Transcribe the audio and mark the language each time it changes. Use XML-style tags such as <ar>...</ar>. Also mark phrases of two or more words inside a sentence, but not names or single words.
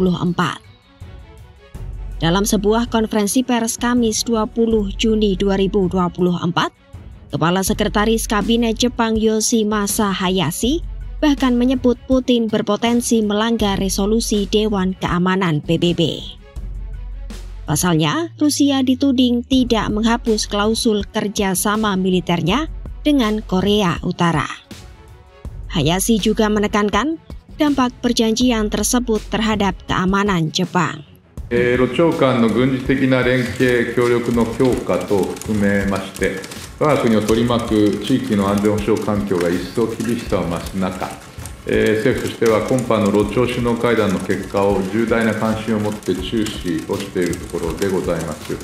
<id>Dalam sebuah konferensi pers Kamis 20 Juni 2024, Kepala Sekretaris Kabinet Jepang Yoshimasa Hayashi bahkan menyebut Putin berpotensi melanggar resolusi Dewan Keamanan PBB. Pasalnya, Rusia dituding tidak menghapus klausul kerjasama militernya dengan Korea Utara. Hayashi juga menekankan dampak perjanjian tersebut terhadap keamanan Jepang.</id> <ja>露朝間の軍事的な連携協力の強化と含めまして、我が国を取り巻く地域の安全保障環境が一層厳しさを増す中、政府としては今般の露朝首脳会談の結果を重大な関心を持って注視をしているところでございます。</ja>